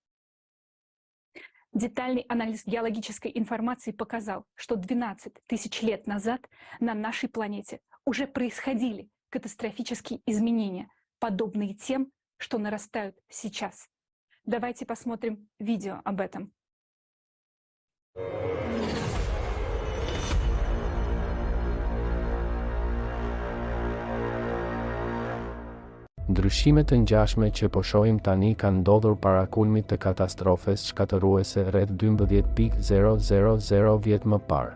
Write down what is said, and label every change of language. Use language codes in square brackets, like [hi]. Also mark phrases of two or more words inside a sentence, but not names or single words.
[ru] Детальный анализ геологической информации показал, что 12 тысяч лет назад на нашей планете уже происходили катастрофические изменения, подобные тем, что нарастают сейчас. Давайте посмотрим видео об этом. [sq] Ndryshimet të ngjashme që po shohim tani kanë ndodhur para kulmit të katastrofes shkatëruese rreth 12.000 vjet më parë.